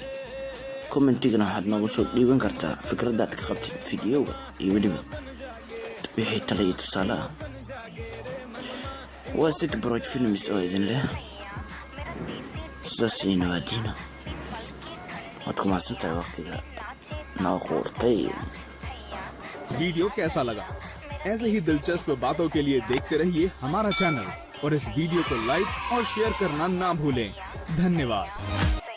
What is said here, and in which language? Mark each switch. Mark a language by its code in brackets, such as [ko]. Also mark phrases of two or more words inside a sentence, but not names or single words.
[so] commentigana waxaad noogu soo dhiiban kartaa fikradaad ka qabtid videoga iyo weliba wixii talo iyo tusaale ah. waa City Project Films oo idin leh sidaas iyo nabaadiina. waad ku mahadsantahay waqtiga noo quurtay. [hi] वीडियो कैसा लगा? ऐसे ही दिलचस्प बातों के लिए देखते रहिए हमारा चैनल और इस वीडियो को लाइक और शेयर करना ना भूलें। धन्यवाद।